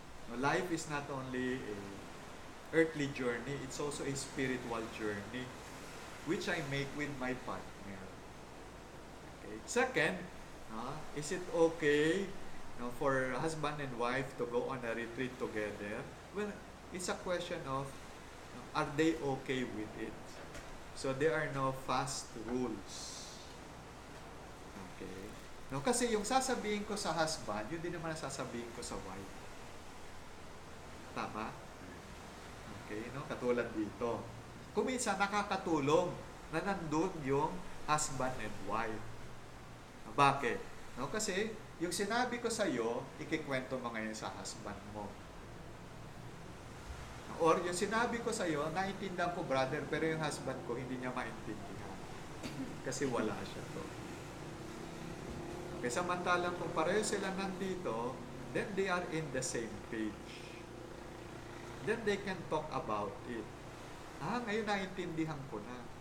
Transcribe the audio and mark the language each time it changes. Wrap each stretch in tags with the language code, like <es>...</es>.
<en>No, life is not only a earthly journey, it's also a spiritual journey which I make with my partner. Okay. Second, is it okay for husband and wife to go on a retreat together? Well, it's a question of are they okay with it? So there are no fast rules. Okay.</en> <tl>No, kasi yung sasabihin ko sa husband, yun din naman ang sasabihin ko sa wife. Tama? Okay, no? Katulad dito. Kung minsan nakakatulong na nandun yung husband and wife. Bakit? No? Kasi yung sinabi ko sa iyo, ikikwento mo ngayon sa husband mo. Or yung sinabi ko sa iyo, naintindihan ko brother, pero yung husband ko hindi niya maintindihan. Kasi wala siya to. Okay, samantalang kung pareho sila nandito,</tl> <en>then they are in the same page. Then they can talk about it.</en> <tl>Ngayon naintindihan ko na.</tl>